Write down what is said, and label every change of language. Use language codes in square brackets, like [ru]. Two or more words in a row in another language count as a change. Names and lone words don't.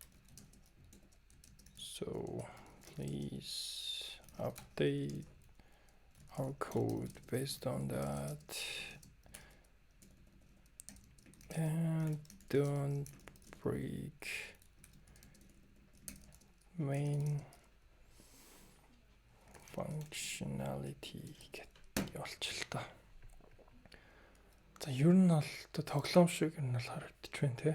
[en] So please update our code based on that and don't break main functionality [mn] гэдэг явуулчих л та. За ер нь бол одоо тоглоом шиг ер нь бол харагдчих байна те.